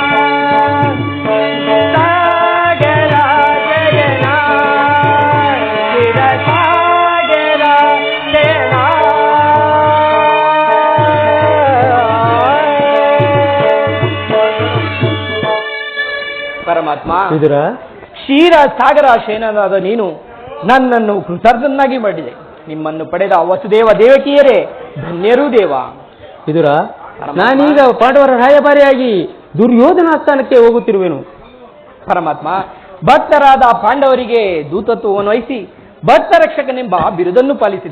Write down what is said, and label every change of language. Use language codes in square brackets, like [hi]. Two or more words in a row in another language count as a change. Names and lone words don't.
[kn] ಸಾಗರ ಜಯನ ಚಿರಸಾಗರ ಜಯನ. ಪರಮಾತ್ಮ, ವಿದುರ ಕ್ಷೀರ ಸಾಗರ ಶಯನನಾದ ನೀನು ನನ್ನನ್ನು ಕೃತಾರ್ಥನಾಗಿ ಮಾಡಿದೆ. ನಿಮ್ಮನ್ನು ಪಡೆದ ವಸುದೇವ ದೇವಕಿಯರೇ ಧನ್ಯರು ದೇವ. ವಿದುರ ನಾನೀಗ ಪಾಂಡವರ ರಾಯಭಾರಿಯಾಗಿ ದುರ್ಯೋಧನ ಸ್ಥಾನಕ್ಕೆ ಹೋಗುತ್ತಿರುವೆನು. ಪರಮಾತ್ಮ, ಭಕ್ತರಾದ ಪಾಂಡವರಿಗೆ ದೂತತ್ವವನ್ನು ವಹಿಸಿ ಭಕ್ತ ರಕ್ಷಕನೆಂಬ ಬಿರುದನ್ನು ಪಾಲಿಸಿದೆ.